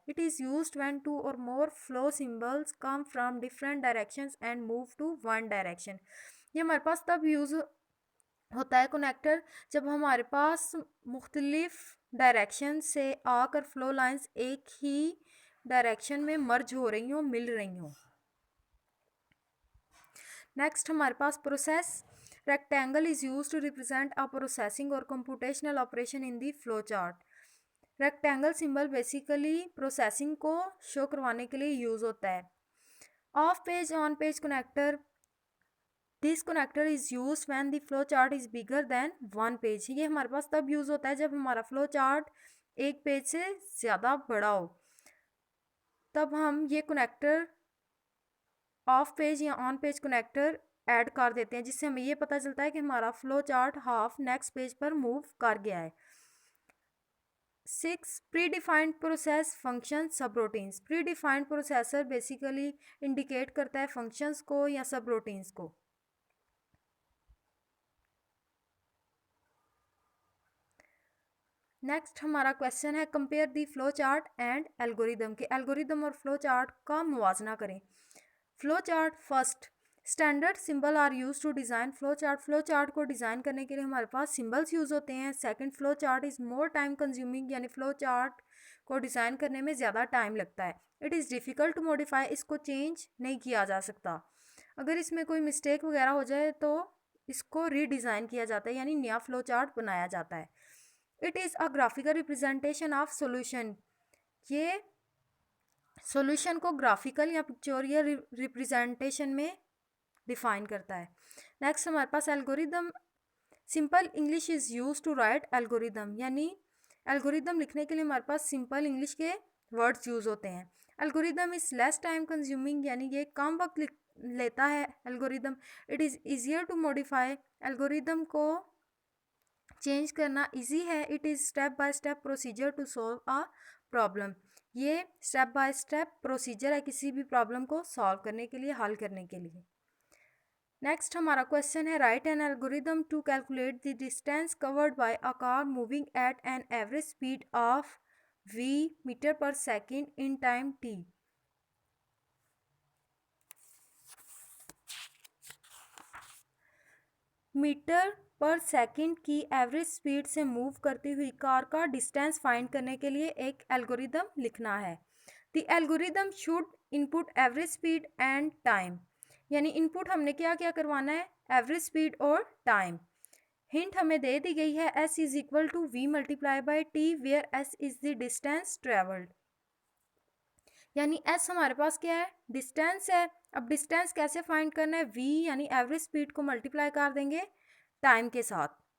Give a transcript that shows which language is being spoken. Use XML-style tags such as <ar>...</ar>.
<en>It is used when two or more flow symbols come from different directions and move to one direction.</en> <ur>یہ ہمارے پاس تب use ہوتا ہے کنیکٹر جب ہمارے پاس مختلف ڈائریکشن سے آ کر فلو لائنس ایک ہی ڈائریکشن میں مرج ہو رہی ہوں، مل رہی ہوں. نیکسٹ ہمارے پاس process.</ur> <en>Rectangle is use to represent a processing or computational operation in the flow chart.</en> <ur>Rectangle symbol basically processing کو شو کروانے کے لیے یوز ہوتا ہے.</ur> <en>Off page on page connector. This connector is used when the flow chart is bigger than one page.</en> <ur>یہ ہمارے پاس تب یوز ہوتا ہے جب ہمارا فلو چارٹ ایک پیج سے زیادہ بڑا ہو. تب ہم یہ کنیکٹر آف پیج یا آن پیج کنیکٹر ایڈ کر دیتے ہیں، جس سے ہمیں یہ پتہ چلتا ہے کہ ہمارا flow chart half next page پر موو کر گیا ہے. 6. پری ڈیفائنڈ پروسیس فنکشن سب routines. Pre defined processor basically indicate کرتا ہے فنکشنز کو یا سب روٹینس کو. نیکسٹ ہمارا کویشچن ہے</ur> <en>Compare the flow chart and algorithm.</en> <ur>کے الگوریدم اور فلو چارٹ کا موازنہ کریں. Flow chart.</ur> <en>First, standard symbol are use to design flow chart.</en> <ur>Flow chart کو ڈیزائن کرنے کے لیے ہمارے پاس سمبلس یوز ہوتے ہیں.</ur> <en>Second, flow chart is more time consuming.</en> <ur>یعنی فلو چارٹ کو ڈیزائن کرنے میں زیادہ ٹائم لگتا ہے.</ur> <en>It is difficult to modify.</en> <ur>اس کو چینج نہیں کیا جا سکتا. اگر اس میں کوئی مسٹیک وغیرہ ہو جائے تو اس کو ری ڈیزائن کیا جاتا ہے، یعنی نیا فلو چارٹ بنایا جاتا ہے.</ur> <en>It is a graphical representation of solution.</en> <ur>یہ سولوشن کو گرافیکل یا پکچوریل ریپرزینٹیشن میں ڈیفائن کرتا ہے. نیکسٹ ہمارے پاس algorithm.</ur> <en>Simple English is use to write algorithm.</en> <ur>یعنی الگوریدم لکھنے کے لیے ہمارے پاس سمپل انگلش کے ورڈز یوز ہوتے ہیں.</ur> <en>Algorithm is less time consuming.</en> <ur>یعنی یہ کم وقت لیتا ہے algorithm.</ur> <en>It is easier to modify.</en> <ur>Algorithm کو چینج کرنا ایزی ہے.</ur> <en>It is step by step procedure to solve a problem.</en> <ur>یہ اسٹیپ بائی اسٹیپ پروسیجر ہے کسی بھی پرابلم کو سالو کرنے کے لیے، حل کرنے کے لیے. نیکسٹ ہمارا کویشچن ہے</ur> <en>Write an algorithm to calculate the distance covered by a car moving at an average speed of v metre per second in time t.</en> <ur>Metre per second کی ایوریج اسپیڈ سے move کرتی ہوئی کار کا distance find کرنے کے لیے ایک algorithm لکھنا ہے.</ur> <en>The algorithm should input average speed and time.</en> <ur>یعنی ان پٹ ہم نے کیا کروانا ہے؟ ایوریج اسپیڈ اور ٹائم. ہنٹ ہمیں دے دی گئی ہے</ur> <en>s is equal to v multiply by t where s is the distance travelled.</en> <ur>یعنی s ہمارے پاس کیا ہے؟ ڈسٹینس ہے. اب ڈسٹینس کیسے فائنڈ کرنا ہے؟ v یعنی ایوریج اسپیڈ کو ملٹیپلائی کر دیں گے ٹائم کے ساتھ.</ur>